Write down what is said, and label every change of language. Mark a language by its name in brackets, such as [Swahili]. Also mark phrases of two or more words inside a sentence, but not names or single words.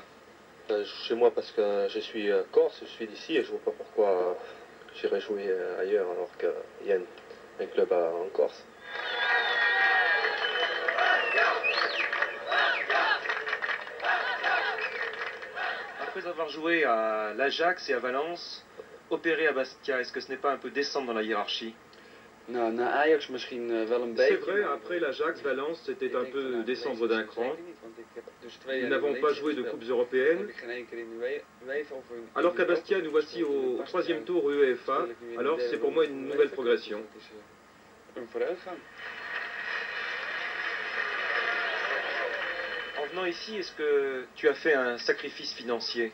[French] Chez moi parce que je suis corse, je suis d'ici et je ne vois pas pourquoi j'irais jouer ailleurs alors qu'il y a un club en Corse. Après avoir joué à l'Ajax et à Valence, opéré à Bastia, est-ce que ce n'est pas un peu descendre dans la hiérarchie? [Dutch] Nou, na Ajax misschien wel een [French] C'est [Dutch] beetje. [French] vrai, après l'Ajax, Valence, c'était un peu descendre d'un cran. Nous n'avons pas joué de coupes européennes. Alors qu'à Bastia, nous voici au 3e tour UEFA. Alors c'est pour moi une nouvelle progression. En venant ici, est-ce que tu as fait un sacrifice financier?